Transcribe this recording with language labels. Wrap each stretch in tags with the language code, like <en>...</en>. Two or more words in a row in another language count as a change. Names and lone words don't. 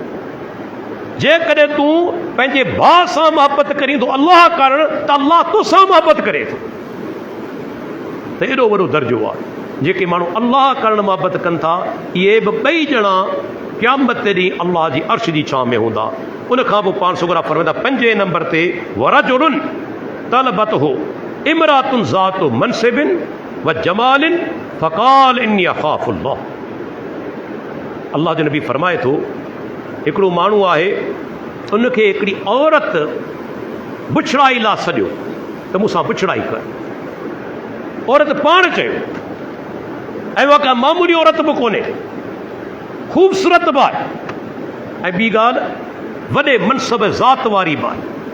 <sd>जेकॾहिं तूं पंहिंजे भाउ सां मोहबत करीं थो अल्लाह करण, त अल्लाह तोसां मोहबत करे थो। त एॾो वॾो दर्जो आहे। जेके माण्हू अल्लाह करण मोहबत कनि था, इहे बि ॿई ॼणा क़यामत ते ॾींहुं अल्लाह जी अर्श जी छांव में हूंदा। उन खां पोइ पाण सुगरा फरमाईंदा 5 नंबर ते</sd> <ar>ورجل طلبته امرأة ذات منصب وجمال فقال إني أخاف الله.</ar> <sd>अल्लाह जो नबी फरमाए थो हिकिड़ो माण्हू आहे, उनखे हिकिड़ी औरत बुछड़ाई लाइ सॼो त मूंसां बुछड़ाई कर। औरत पाण चयो, ऐं उहा का मामूली औरत बि कोन्हे, ख़ूबसूरत बि आहे, ऐं ॿी ॻाल्हि वॾे मनसब ज़ात वारी बि आहे।</sd>